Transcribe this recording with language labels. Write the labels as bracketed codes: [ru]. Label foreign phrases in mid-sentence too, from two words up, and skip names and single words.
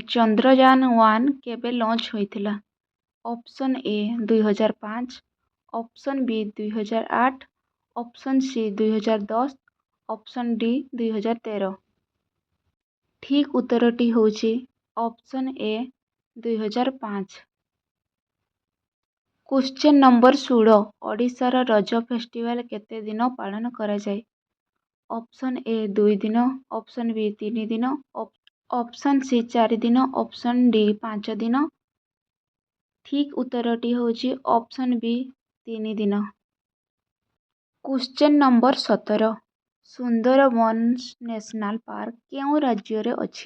[or] ଚନ୍ଦ୍ରଯାନ-1 କେବେ ଲଞ୍ଚ ହୋଇଥିଲା? ଅପସନ ଏ 2005, ଅପସନ ବି 2008, ଅପସନ ସି 2010, ଅପସନ ଡି 2013। ଠିକ୍ ଉତ୍ତରଟି ହେଉଛି ଅପସନ ଏ 2005। [en] question number 16. [or] ଓଡ଼ିଶାର ରଜ ଫେଷ୍ଟିଭାଲ କେତେ ଦିନ ପାଳନ କରା ଯାଏ? ଅପସନ୍ ଏ 2 ଦିନ, ଅପସନ୍ ବି 3 ଦିନ, ଅପସନ୍ ସି 4 ଦିନ, ଅପସନ୍ ଡି 5 ଦିନ। ଠିକ୍ ଉତ୍ତରଟି ହେଉଛି ଅପସନ୍ ବି 3 ଦିନ। [en] question number 17. [or] ସୁନ୍ଦରବନ ନ୍ୟାସନାଲ ପାର୍କ କେଉଁ ରାଜ୍ୟରେ ଅଛି?